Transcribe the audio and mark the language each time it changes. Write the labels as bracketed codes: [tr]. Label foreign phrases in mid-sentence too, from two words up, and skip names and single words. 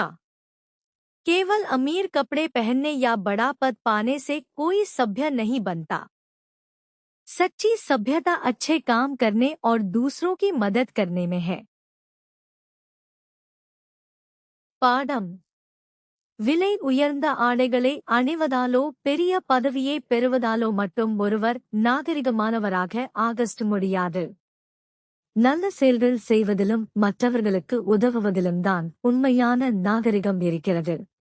[hi] केवल अमीर कपड़े पहनने या बड़ा पद पाने से कोई सभ्य नहीं बनता। सच्ची सभ्यता अच्छे काम करने और दूसरों की मदद करने में है। [ta] பாடம். விலை உயர்ந்த ஆடைகளை அணிவதாலோ பெரிய பதவியை பெறுவதாலோ மட்டும் ஒருவர் நாகரிகமானவராக ஆக முடியாது. நல்ல செயல்கள் செய்வதிலும் மற்றவர்களுக்கு உதவுவதிலும் தான் உண்மையான நாகரிகம் இருக்கிறது.